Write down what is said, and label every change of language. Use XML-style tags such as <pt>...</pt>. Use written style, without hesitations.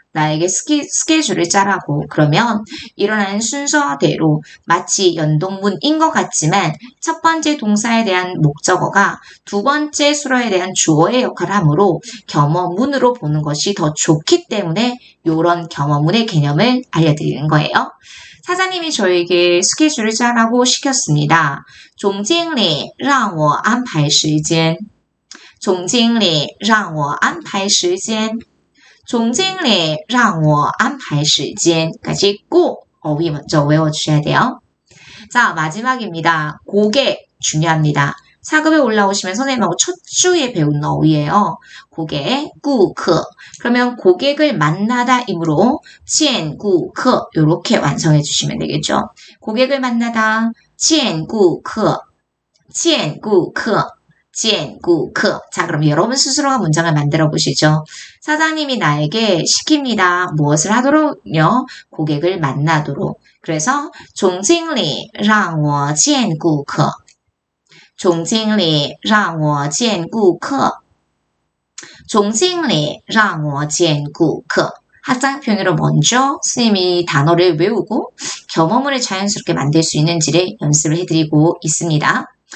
<ko>나에게 스케줄을 짜라고. 그러면 일어나는 순서대로 마치 연동문인 것 같지만 첫 번째 동사에 대한 목적어가 두 번째 수어에 대한 주어의 역할을 하므로 겸어문으로 보는 것이 더 좋기 때문에 이런 겸어문의 개념을 알려드리는 거예요. 사장님이 저에게 스케줄을 짜라고 시켰습니다.</ko> <zh>总经理让我安排时间总经理让我安排时间总经理让我安排时间</zh> <ko>까지 꼭 어휘 먼저 외워주셔야 돼요. 자, 마지막입니다. 고개 중요합니다. 사급에 올라오시면 선생님하고 첫 주에 배운 어휘예요. 고개,顾客. 그러면 고객을 만나다 이므로</ko> <zh>见顾客</zh> <ko>이렇게 완성해 주시면 되겠죠. 고객을 만나다,</ko> <zh>见顾客见顾客见顾客.</zh> <ko>자, 그럼 여러분 스스로가 문장을 만들어 보시죠. 사장님이 나에게 시킵니다. 무엇을 하도록요? 고객을 만나도록. 그래서</ko> <zh>总经理让我见顾客总经理让我见顾客总经理让我见顾客.</zh> <ko>학장평으로 먼저 선생님이 단어를 외우고 겸어문을 자연스럽게 만들 수 있는지를 연습을 해드리고 있습니다.</ko>